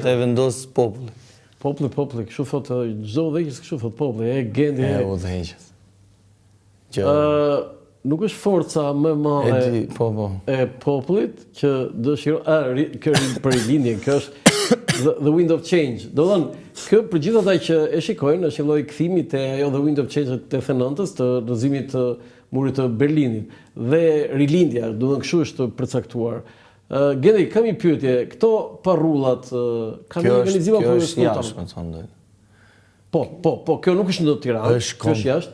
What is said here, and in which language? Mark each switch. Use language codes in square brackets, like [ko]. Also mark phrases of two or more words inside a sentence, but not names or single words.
[sq] Ata e vendos populli. Populli, kështu thotë çdo udhëheqës, kështu thotë populli, Gendi. Udhëheqës. Nuk është forca më e madhe e popullit që dëshiron për rilindje, kjo është [en] the wind of change. [sq] Do të thonë, kjo për gjithë ata që e shikojnë është një lloj kthimi te ajo [en] the wind of change [sq] të 89-s, të rrëzimit të murit të Berlinit dhe rilindja, do të thonë kështu është përcaktuar. Gendi, kam një pyetje, këto parrullat kanë një organizim apo është jashtë, më thonë. Po, kjo nuk është në Tiranë, kjo është jashtë.